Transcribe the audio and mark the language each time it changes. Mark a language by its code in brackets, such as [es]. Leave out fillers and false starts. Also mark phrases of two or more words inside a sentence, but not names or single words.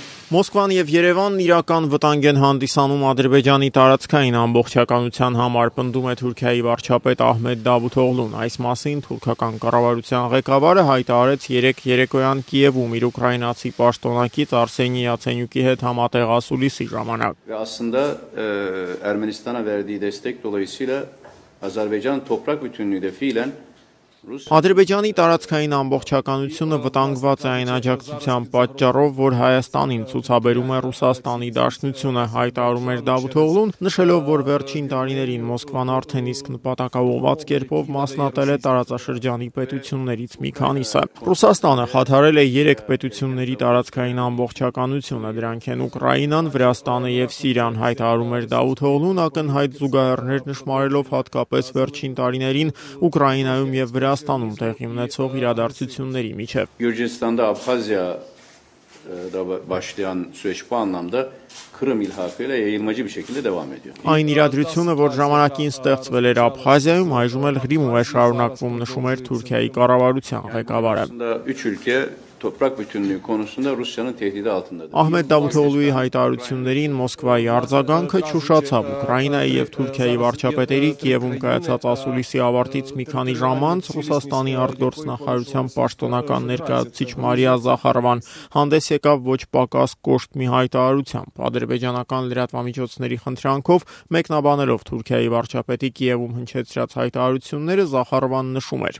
[hy] Մոսկվան եւ Երևանն իրական վտանգ են հանդիսանում Ադրբեջանի տարածքային ամբողջականության համար, պնդում է Թուրքիայի վարչապետ Ահմեդ Դավութօղլուն։ Այս մասին թուրքական կառավարության ղեկավարը հայտարարեց երեկոյան Կիևում իր ուկրաինացի պաշտոնակից Արսենի Յացենյուկի հետ համատեղ ասուլիսի ժամանակ։ [tr] Aslında Ermenistan'a verdiği destek dolayısıyla Azerbaycan'ın toprak bütünlüğü de fiilen [hy] Ադրբեջանի տարածքային ամբողջականությունը վտանգված է այն աջակցության պատճառով, որ Հայաստանին ցուցաբերում է Ռուսաստանի Դաշնությունը, հայտարարում էր Դավութօղլուն, նշելով, որ վերջին տարիներին Մոսկվան արդեն իսկ նպատակաուղղված կերպով մասնատել է տարածաշրջանի պետություններից մի քանիսը։ Ռուսաստանը խաթարել է 3 պետությունների տարածքային ամբողջականությունը, դրանք են Ուկրաինան, Վրաստանը եւ Սիրիան, հայտարարում էր Դավութօղլուն, ակնհայտ զուգահեռներ նշмарելով հատկապես վերջին տարիներին Ուկրաինայում եւ Վրաստանում տեղի ունեցող իրադարձությունների միջև։ [tr] Gürcistan'da Abxazya'da başlayan süreç bu anlamda Kırım ilhakıyla yayılmacı bir şekilde devam ediyor. [hy] Այն իրադրությունը, որ ժամանակին ստեղծվել էր Աբխազիայում, այժմ էլ Ղրիմում է շարունակվում, նշում էր Թուրքիայի կառավարության ղեկավարը։ [tr] 3 ülke toprak bütünlüğü konusunda Rusya'nın tehdidi altındadır. [hy] Ահմեդ Դավութօղլուի հայտարարություններին Մոսկվայի արձագանքը չուշացավ։ Ուկրաինայի եւ Թուրքիայի վարչապետերի Կիևում կայացած ասուլիսի ավարտից մի քանի ժամ անց Ռուսաստանի արտգործնախարարության պաշտոնական ներկայացուցիչ Մարիա Զախարովան հանդես եկավ ոչ պակաս կոշտ մի հայտարարությամբ։ Ադրբեջանական լրատվամիջոցների խնդրանքով մեկնաբանելով Թուրքիայի վարչապետի Կիևում հնչեցրած հայտարարությունները Զախարովան նշում էր.